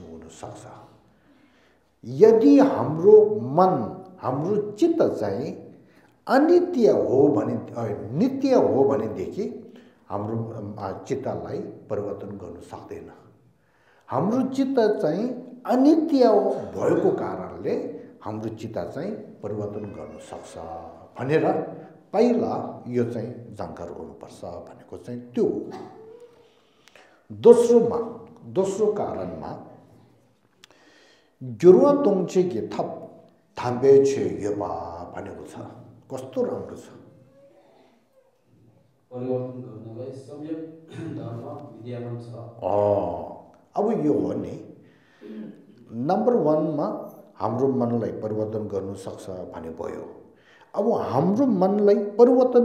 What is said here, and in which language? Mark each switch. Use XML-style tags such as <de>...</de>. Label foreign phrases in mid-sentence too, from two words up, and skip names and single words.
<ne>हुन सक्छ यदि हाम्रो मन हाम्रो चित्त चाहिँ अनित्य हो भने नित्य हो भनेदेखि हाम्रो चित्तलाई परिवर्तन गर्न सक्दैन हाम्रो चित्त चाहिँ अनित्य भएको कारणले हाम्रो चित्त चाहिँ परिवर्तन गर्न सक्छ भनेर पहिला यो चाहिँ जानकार हुनुपर्छ भनेको चाहिँ त्यो दोस्रो कारणमा</ne> <bo>འགྱུར་བ་ གཏོང་བྱེད་ ཀྱི་ ཐབས་ ཐམས་ ཆེ་ ཡོད་པ</bo> <ne>भनेको छ कस्तो राम्रो छ परिवर्तन गर्नलाई सम्यक धर्म विद्यमान छ अब यो हो नि नम्बर 1 मा हाम्रो मनलाई परिवर्तन गर्न सक्छ भने भयो अब हाम्रो मनलाई परिवर्तन</ne>